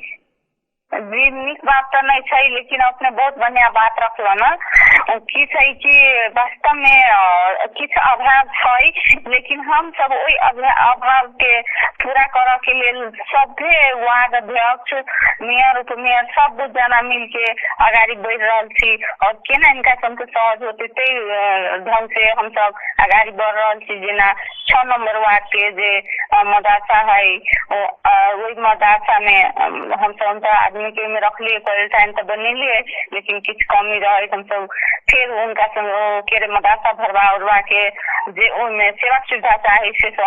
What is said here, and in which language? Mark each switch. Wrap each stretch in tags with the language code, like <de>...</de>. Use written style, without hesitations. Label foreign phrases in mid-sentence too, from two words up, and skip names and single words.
<mai>जी नीक बात तो नहीं छै, लेकिन अपने बहुत बढ़िया बात रखलो ना की छै कि वास्तव में किछ अभाव छै, लेकिन हम सब ओई अभाव के पूरा करऽ के लेल सभे वार्ड अध्यक्ष मेयर उपमेयर सब जना मिल के आगाड़ी बढ़ रहल छी और केना इनका सबके सहज होते ते ढंग से हम सब आगाड़ी बढ़ रहल छी। जेना 6 नंबर वार्ड के जे मदरसा है वही मदरसा में हम सब आदमी के में रखलिए क्वारंटाइन तो बनेलिए, लेकिन किछ कमी रहे हम सब फिर उनका के मदरसा भरवा उरवा के जे ओमे सेवा सुविधा चाहे से</mai>